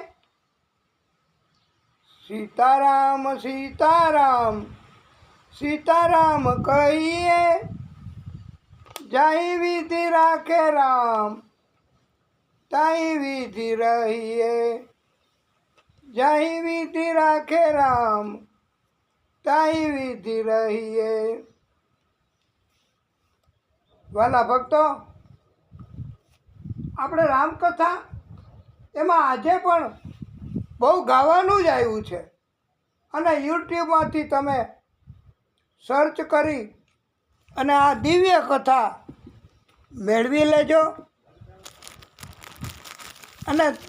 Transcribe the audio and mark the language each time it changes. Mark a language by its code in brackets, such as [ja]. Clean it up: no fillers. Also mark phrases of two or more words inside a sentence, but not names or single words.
[hi] सीताराम सीताराम सीताराम कहिए, जाई विधि राखे राम ताई विधि रहिए, जाई विधि राखे राम ताई विधि रहिए। [gu] વાલા ભક્તો, આપણે રામકથા એમાં આજે પણ બહુ ગાવાનું જ આવ્યું છે અને યુટ્યુબમાંથી તમે સર્ચ કરી અને આ દિવ્ય કથા મેળવી લેજો અને